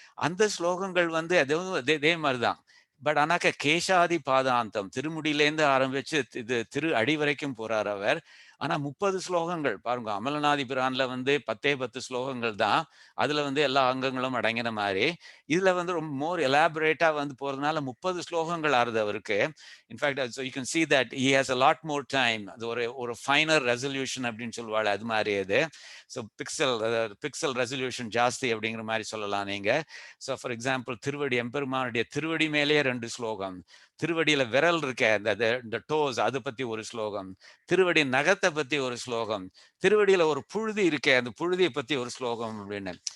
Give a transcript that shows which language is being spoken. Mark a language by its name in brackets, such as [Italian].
[Tamil] அந்த ஸ்லோகங்கள் வந்து அதுவும் இதே மாதிரிதான். பட் ஆனாக்க கேசாதி பாதாந்தம் திருமுடியிலேருந்து ஆரம்பிச்சு இது திரு அடி வரைக்கும் போறார் அவர். ஆனா 30 ஸ்லோகங்கள் பாருங்க. அமலநாதி பிரான்ல வந்து 10 ஸ்லோகங்கள் தான். அதுல வந்து எல்லா அங்கங்களும் அடங்கின மாதிரி. இதுல வந்து ரொம்ப மோர் எலாபரேட்டா வந்து போறதுனால 30 ஸ்லோகங்கள் ஆறுது அவருக்கு. [English] In fact so you can see that he has a lot more time. [Tamil] அது ஒரு ஃபைனர் ரெசல்யூஷன் அப்படின்னு சொல்லுவாள் அது மாதிரி அது. ஸோ பிக்சல் ரெசல்யூஷன் ஜாஸ்தி அப்படிங்கிற மாதிரி சொல்லலாம் நீங்க. ஸோ ஃபார் எக்ஸாம்பிள் திருவடி எம்பெருமானுடைய திருவடி மேலேயே 2 ஸ்லோகம், திருவடியில விரல் இருக்க இந்த டோஸ் அதை பத்தி ஒரு ஸ்லோகம், திருவடி நகத்தை பத்தி ஒரு ஸ்லோகம், திருவடியில ஒரு புழுதி இருக்கே அந்த புழுதியை பத்தி ஒரு ஸ்லோகம் அப்படின்னு.